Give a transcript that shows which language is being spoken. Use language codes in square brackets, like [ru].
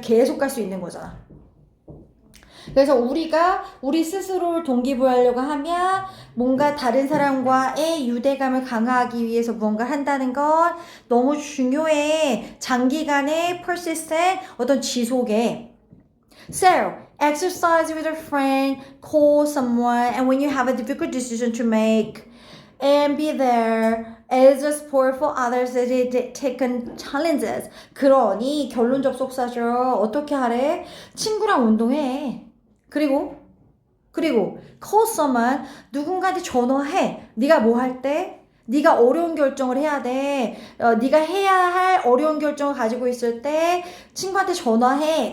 [ko] 계속 갈 수 있는 거잖아. 그래서 우리가 우리 스스로를 동기부여하려고 하면 뭔가 다른 사람과의 유대감을 강화하기 위해서 무언가를 한다는 건 너무 중요해. 장기간의 persistent 어떤 지속에. [en] So, exercise with a friend, call someone, and when you have a difficult decision to make, and be there as a support for others as they take on challenges. [ko] 그러니 결론 접속사죠. 어떻게 하래? 친구랑 운동해. 그리고 [en] call someone [ko] 누군가한테 전화해. 네가 뭐 할 때? 네가 어려운 결정을 해야 돼. 네가 해야 할 어려운 결정을 가지고 있을 때 친구한테 전화해.